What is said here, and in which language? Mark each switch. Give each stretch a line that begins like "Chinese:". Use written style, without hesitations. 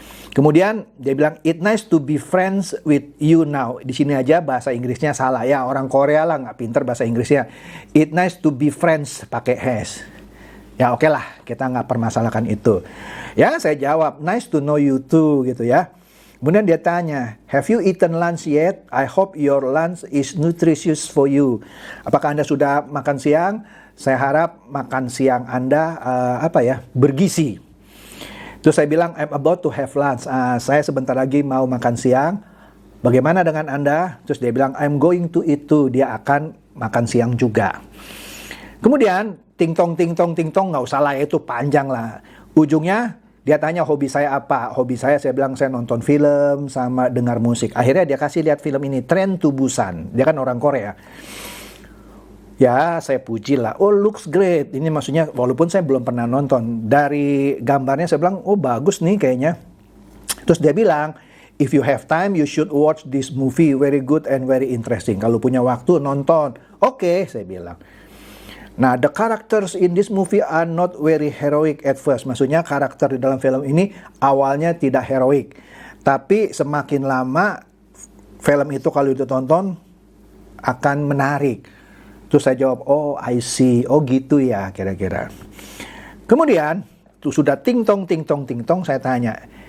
Indonesian: Kemudian dia bilang,
English: "It's nice to be friends with you now."
Indonesian: Di sini aja bahasa Inggrisnya salah ya, orang Korea lah nggak pinter bahasa Inggrisnya.
English: "It's nice to be friends,"
Indonesian: pakai has. Ya oke lah, kita nggak permasalahkan itu. Ya saya jawab,
English: "Nice to know you too,"
Indonesian: gitu ya. Kemudian dia tanya,
English: "Have you eaten lunch yet? I hope your lunch is nutritious for you."
Indonesian: Apakah Anda sudah makan siang? Saya harap makan siang Anda bergizi. Terus saya bilang,
English: "I'm about to have lunch."
Indonesian: Saya sebentar lagi mau makan siang. Bagaimana dengan Anda? Terus dia bilang,
English: "I'm going to eat too."
Indonesian: Dia akan makan siang juga. Kemudian ting tong, nggak usah lah, itu panjang lah. Ujungnya dia tanya hobi saya apa. Hobi saya bilang saya nonton film sama dengar musik. Akhirnya dia kasih lihat film ini, Train to Busan. Dia kan orang Korea. Ya saya puji lah,
English: "Oh looks great."
Indonesian: Ini maksudnya walaupun saya belum pernah nonton. Dari gambarnya saya bilang, "Oh bagus nih kayaknya." Terus dia bilang,
English: "If you have time, you should watch this movie. Very good and very interesting."
Indonesian: Kalau punya waktu nonton. Oke, saya bilang.
English: Nah, the characters in this movie are not very heroic at first.
Indonesian: Maksudnya karakter di dalam film ini awalnya tidak heroik. Tapi semakin lama film itu kalau ditonton akan menarik. Terus saya jawab,
English: "Oh I see,
Indonesian: oh gitu ya kira-kira." Kemudian, tuh sudah ting tong, saya tanya.